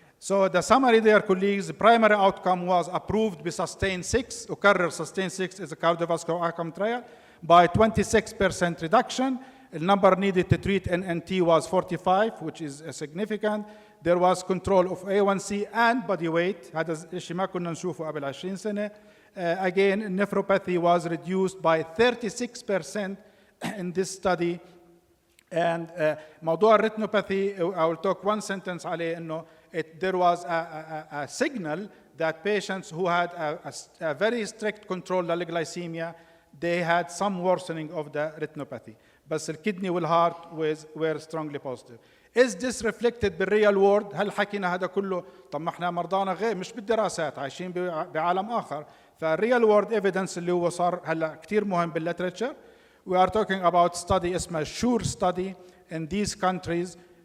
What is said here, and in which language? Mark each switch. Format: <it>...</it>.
<en>So the summary there, colleagues, the primary outcome was approved by Sustain 6.</en> <ar>أكرر</ar> <en>Sustain 6 is a cardiovascular outcome trial by 26% reduction. The number needed to treat NNT was 45, which is significant. There was control of A1C and body weight.</en> <ar>هذا الشيء ما كنا نشوفه قبل 20 سنة.</ar> <en>Again, nephropathy was reduced by 36% in this study. And</en> <ar>موضوع</ar> <en>retinopathy, I will talk one sentence</en> <ar>عليه إنه</ar> <en>there was a signal that patients who had a very strict control للglycemia, they had some worsening of the retinopathy.</en> <ar>بس الكدني والهارت</ar> <en>were strongly positive.</en> <ar>Is this reflected بالreal world؟ هل حكينا هذا كله؟ طب ما احنا مرضانا غير مش بالدراسات عايشين بعالم آخر. فالreal world evidence اللي هو صار هلا كتير مهم بالليترشر.</ar> <en>We are talking about study</en> <ar>اسمها</ar> <en>SURE study in these countries.</en>